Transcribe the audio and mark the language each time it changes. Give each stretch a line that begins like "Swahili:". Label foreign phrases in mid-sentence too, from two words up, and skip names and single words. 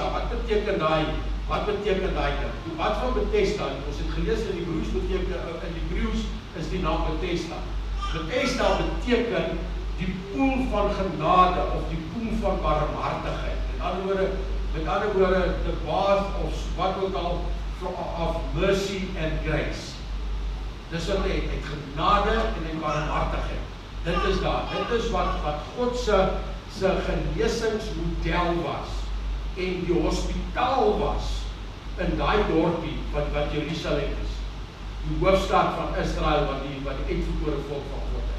Afrikaans: Wat beteken daai ding? Die bad van Bethesda, ons het gelees in Hebreëus is die naam Bethesda. Bethesda beteken die poel van genade of die poel van barmhartigheid. Met ander woorde,
English: the bath of
Afrikaans: wat ook al
English: of mercy and grace.
Afrikaans: Dis wat hy het genade en barmhartigheid. Dit is daar. Dit is wat God se genesingsmodel was en die hospitaal was in daai dorpie wat Jerusalem is. Die hoofstad van Israel wat die uitverkore volk van God is.